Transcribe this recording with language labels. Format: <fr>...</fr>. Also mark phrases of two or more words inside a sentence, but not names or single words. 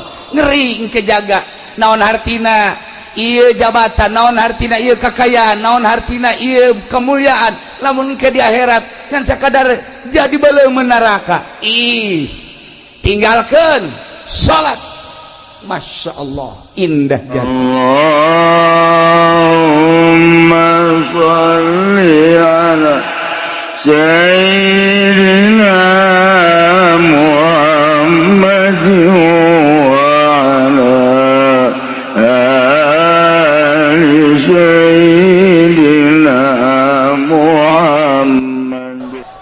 <su>Ngeri engke jaga naon hartina ieu jabatan, naon hartina ieu kakayaan, naon hartina ieu kemuliaan, lamun ke di akhirat ngan sakadar jadi baleung neraka. Ih, tinggalkeun salat. Masya Allah, indah jasa.</su> <ar>اللهم صل على سيدنا محمد وعلى سيدنا محمد.</ar>